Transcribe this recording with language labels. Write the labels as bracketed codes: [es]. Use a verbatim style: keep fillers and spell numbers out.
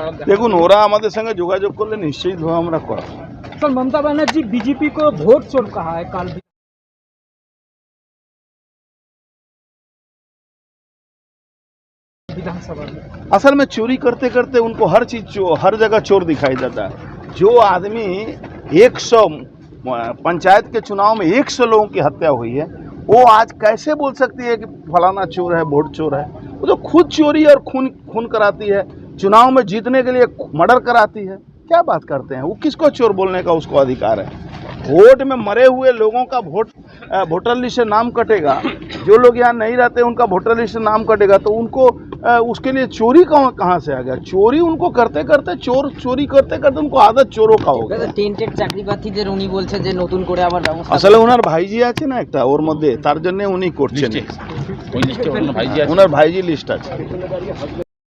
[bn] দেখুন, ওরা আমাদের সঙ্গে যোগাযোগ করলে নিশ্চয়ই আমরা করাবো। [hi] सर ममता बनर्जी बीजेपी को वोट चोर कहा है काल भी। विधानसभा में असल में चोरी करते करते उनको हर चीज हर जगह चोर दिखाई देता है। जो आदमी एक सौ पंचायत के चुनाव में एक सौ लोगों की हत्या हुई है, वो आज कैसे बोल सकती है कि फलाना चोर है, वोट चोर है? वो तो खुद चोरी और खून खून कराती है, चुनाव में जीतने के लिए मर्डर कराती है। क्या बात करते हैं, वो किसको चोर बोलने का उसको अधिकार है? वोट में मरे हुए लोगों का वोट वोटर लिस्ट से नाम कटेगा, जो लोग यहाँ नहीं रहते उनका वोटर लिस्ट से नाम कटेगा, तो उनको आ, उसके लिए चोरी कहाँ कहाँ से आ गया? चोरी उनको करते करते चोर चोरी करते करते उनको आदत चोरों का हो गया। [bn] টেন্টেড চাকরিপ্রার্থীদের উনি বলছে যে নতুন করে আবার ব্যবস্থা। আসলে ওনার ভাইজি আছে না একটা ওর মধ্যে, তার জন্য উনি করছেন। ওনার ভাইজি লিস্ট আছে।